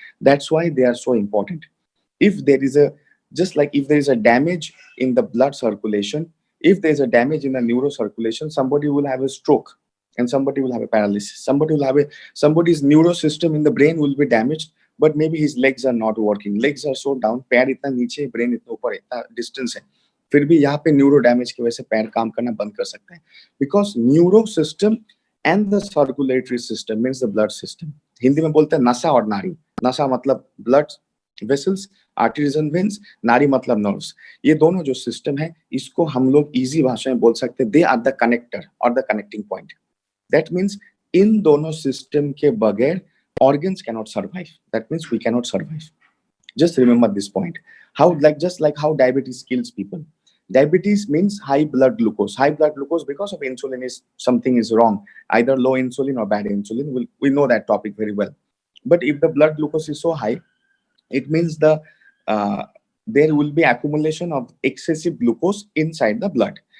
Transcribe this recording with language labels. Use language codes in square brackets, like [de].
[en] That's why they are so important. If there is if there is a damage in the blood circulation, if there is a damage in the neurocirculation, somebody will have a stroke and somebody will have a paralysis. Somebody's neurosystem in the brain will be damaged, but maybe his legs are not working. Legs are so down, [hi] पैर इतना नीचे, brain इतना ऊपर, इतना distance है. फिर भी यहाँ पे न्यूरो डैमेज की वजह से पैर काम करना बंद कर सकता है. [en] Because neuro system and the circulatory system means the blood system. [hi] Hindi में बोलते हैं नसा और नारी. नसा मतलब blood vessels, [en] arteries and veins, [hi] नारी मतलब नर्व्स. ये दोनों जो सिस्टम है, इसको हम लोग इजी भाषा में बोल सकते हैं, [en] They are the connector और the connecting point. That means [hi] in दोनों सिस्टम के बगैर [en] organs cannot survive. That means we cannot survive. Just remember this point. Just like how diabetes kills people. Diabetes means high blood glucose. High blood glucose because of insulin is something is wrong. Either low insulin or bad insulin. We know that topic very well. But if the blood glucose is so high, it means there will be accumulation of excessive glucose inside the blood.